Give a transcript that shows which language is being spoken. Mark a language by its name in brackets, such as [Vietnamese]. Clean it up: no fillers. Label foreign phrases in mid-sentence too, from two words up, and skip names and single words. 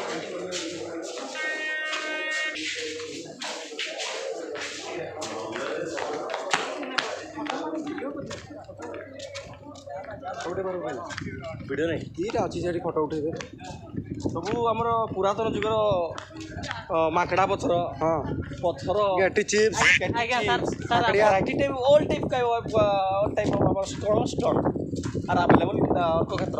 [Odia] ଭିଡ଼ିଓ ନାହିଁ ଦିଟା ଅଛି ସେଠି ଫଟୋ ଉଠେଇବେ ସବୁ ଆମର ପୁରାତନ ଯୁଗର ମାଙ୍କଡ଼ା ପଥର ହଁ ପଥର ଗେଟି ଚିପ୍ସ ଆଜ୍ଞା ସାର୍ ସାର୍ [English] variety type all type of our strong stock are available in the Orkokshetra.